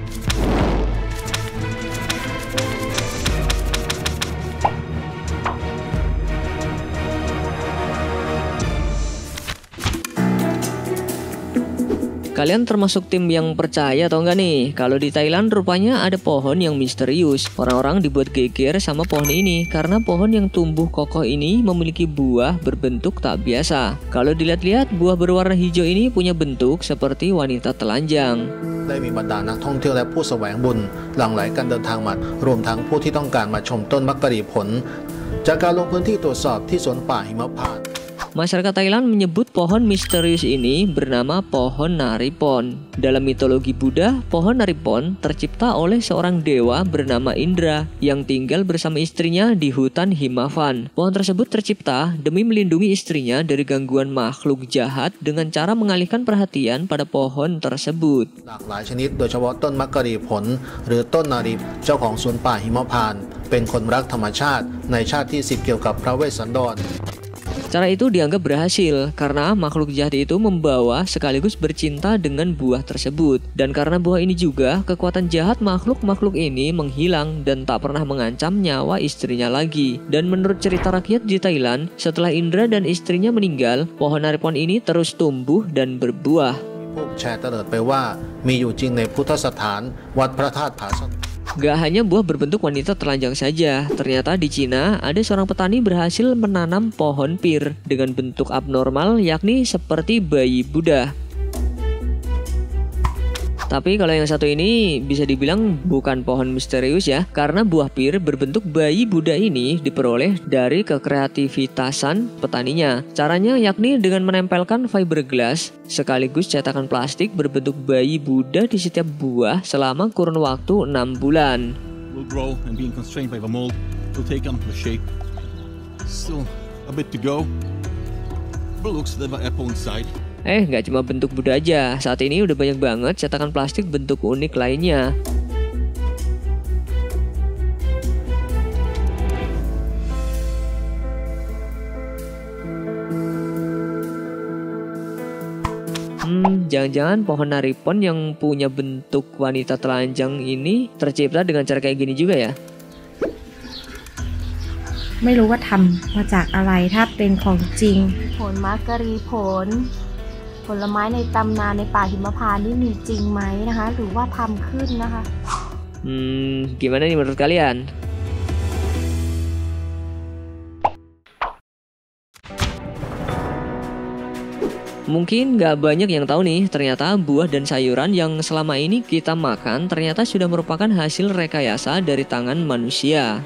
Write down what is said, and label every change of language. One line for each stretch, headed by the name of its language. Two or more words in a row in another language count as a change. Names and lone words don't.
Indonesian: Kalian termasuk tim yang percaya atau enggak nih? Kalau di Thailand rupanya ada pohon yang misterius. Orang-orang dibuat geger sama pohon ini karena pohon yang tumbuh kokoh ini memiliki buah berbentuk tak biasa. Kalau dilihat-lihat, buah berwarna hijau ini punya bentuk seperti wanita telanjang.
Thai: ได้มีบรรดานักท่องเที่ยวและผู้แสวงบุญหลั่งไหลกันเดินทางมารวมทั้งผู้ที่ต้องการมาชมต้นมักกะหรี่ผลจากการลงพื้นที่ตรวจสอบที่สวนป่าหิมพานต์
Indonesian: Masyarakat Thailand menyebut pohon misterius ini bernama pohon naripon. Dalam mitologi Buddha, pohon naripon tercipta oleh seorang dewa bernama Indra yang tinggal bersama istrinya di hutan Himavan. Pohon tersebut tercipta demi melindungi istrinya dari gangguan makhluk jahat dengan cara mengalihkan perhatian pada pohon tersebut.
Thai: หลากหลายชนิดโดยเฉพาะต้นมักกะหรี่ผลหรือต้นนารีเจ้าของสวนป่าหิมพานต์เป็นคนรักธรรมชาติในชาติที่ 10 เกี่ยวกับพระเวสสันดร
Indonesian: Cara itu dianggap berhasil karena makhluk jahat itu membawa sekaligus bercinta dengan buah tersebut. Dan karena buah ini juga, kekuatan jahat makhluk-makhluk ini menghilang dan tak pernah mengancam nyawa istrinya lagi. Dan menurut cerita rakyat di Thailand, setelah Indra dan istrinya meninggal, pohon naripon ini terus tumbuh dan berbuah.
Thai: พวกแชร์เตลิดไปว่ามีอยู่จริงในพุทธสถานวัดพระธาตุผาซ่อน
Indonesian: Gak hanya buah berbentuk wanita telanjang saja, ternyata di Cina ada seorang petani berhasil menanam pohon pir dengan bentuk abnormal, yakni seperti bayi Buddha. Tapi kalau yang satu ini bisa dibilang bukan pohon misterius ya, karena buah pir berbentuk bayi Buddha ini diperoleh dari kekreativitasan petaninya. Caranya yakni dengan menempelkan fiberglass sekaligus cetakan plastik berbentuk bayi Buddha di setiap buah selama kurun waktu 6 bulan.
English: Will grow and being constrained by the mold will take on the shape. Still a bit to go. But looks like an apple inside.
Indonesian: Nggak cuma bentuk Buddha aja, saat ini udah banyak banget cetakan plastik bentuk unik lainnya. Jangan-jangan pohon naripon yang punya bentuk wanita telanjang ini tercipta dengan cara kayak gini juga ya?
Thai: ไม่รู้ว่าทำมาจากอะไรถ้าเป็นของจริง ผลมักกะหรี่ผล ผลไม้ในตำนานในป่าหิมพานต์นี่มีจริงไหมนะคะ หรือว่าทำขึ้นนะคะ
Indonesian: Gimana nih menurut kalian? Mungkin gak banyak yang tahu nih, ternyata buah dan sayuran yang selama ini kita makan ternyata sudah merupakan hasil rekayasa dari tangan manusia.